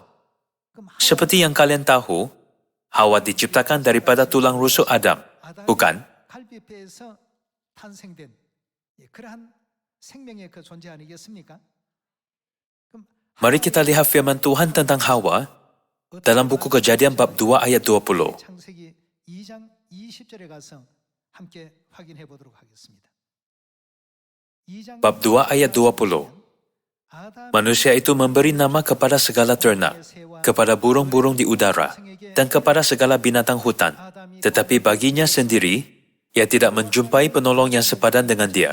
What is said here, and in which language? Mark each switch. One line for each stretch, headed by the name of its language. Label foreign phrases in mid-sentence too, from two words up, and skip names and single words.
Malay: Seperti yang kalian tahu, Hawa diciptakan daripada tulang rusuk Adam, bukan? Mari kita lihat firman Tuhan tentang Hawa dalam buku Kejadian bab 2 ayat 20.
Korean: 2장 20절에 가서 함께 확인해 보도록 하겠습니다.
Malay: Bab 2 ayat 20. Manusia itu memberi nama kepada segala ternak, kepada burung-burung di udara, dan kepada segala binatang hutan. Tetapi baginya sendiri, ia tidak menjumpai penolong yang sepadan dengan dia.